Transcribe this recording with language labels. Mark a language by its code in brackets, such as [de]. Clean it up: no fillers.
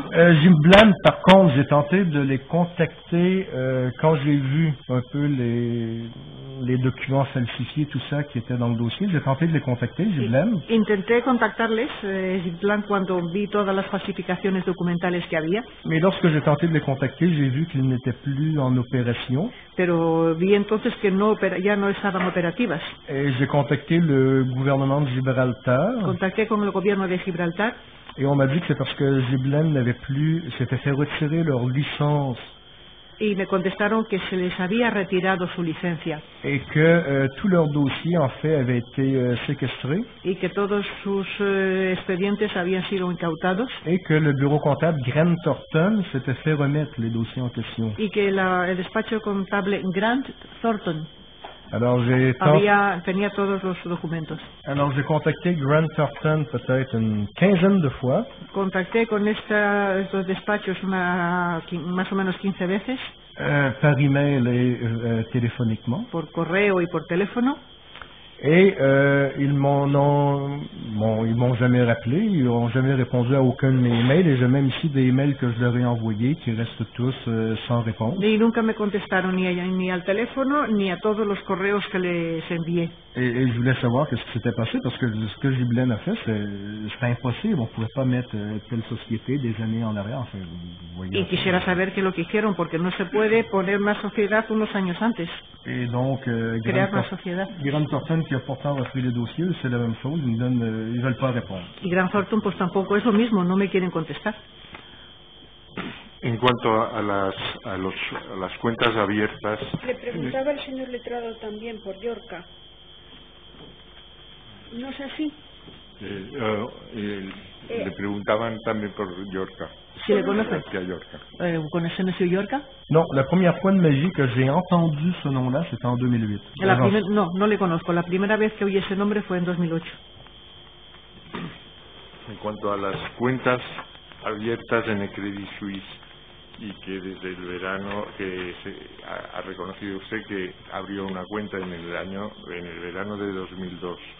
[fr] Giblan, par contre, j'ai tenté de les contacter quand j'ai vu un peu les documents falsifiés, tout ça qui était dans le dossier. J'ai tenté de les contacter, Giblan. [es] Intenté contactarles, Giblan, cuando vi todas las falsificaciones documentales que había. [fr] Mais lorsque j'ai tenté de les contacter, j'ai vu qu'ils n'étaient plus en opération. [es] Pero vi entonces que ya no estaban operativas. [fr] Et j'ai contacté le gouvernement de Gibraltar. [es] Contacté con el gobierno de Gibraltar. [fr] Et on m'a dit que c'est parce que Giblan s'était fait retirer leur licence. [es] Y me contestaron que se les había retirado su licencia. [fr] Et que tout leur dossier, en fait, avait été séquestré. [es] Y que todos sus expedientes habían sido incautados. [fr] Et que le bureau comptable Grant Thornton s'était fait remettre les dossiers en question. [es] Y que el despacho contable Grant Thornton tenía todos los documentos. [fr] Alors j'ai contacté Grant Thornton peut-être une quinzaine de fois. [es] Contacté con estos despachos más o menos 15 veces. [fr] Par email et téléphoniquement. [es] Por correo y por teléfono. [fr] Et ils m'ont jamais rappelé, ils n'ont jamais répondu à aucun de mes emails, et j'ai même ici des emails que je leur ai envoyés qui restent tous sans réponse. [es] Y nunca me contestaron ni al teléfono ni a todos los correos que les envié. [fr] Et je voulais savoir qu'est-ce qui s'était passé, parce que ce que Giblan a fait, c'était impossible, on ne pouvait pas mettre telle société des années en arrière. Enfin, [es] y quisiera saber qué es lo que hicieron, porque no se puede poner una sociedad unos años antes. [fr] Et donc, [es] crear una sociedad. [fr] Grant Thornton, qui a pourtant repris les dossiers, c'est la même chose, ils ne veulent pas répondre. [es] Y Grant Thornton, pues tampoco es lo mismo, no me quieren contestar. En cuanto a las cuentas abiertas... Le preguntaba el señor letrado también por Llorca. ¿No es así? Le preguntaban también por Llorca. ¿Sí le conoce? ¿Conoce M. Llorca? [fr] Non, la première fois de ma vie que j'ai entendu ce nom-là, c'était en 2008. [es] No le conozco. La primera vez que oí ese nombre fue en 2008. En cuanto a las cuentas abiertas en el Credit Suisse y que desde el verano ha reconocido usted que abrió una cuenta en el verano de 2002.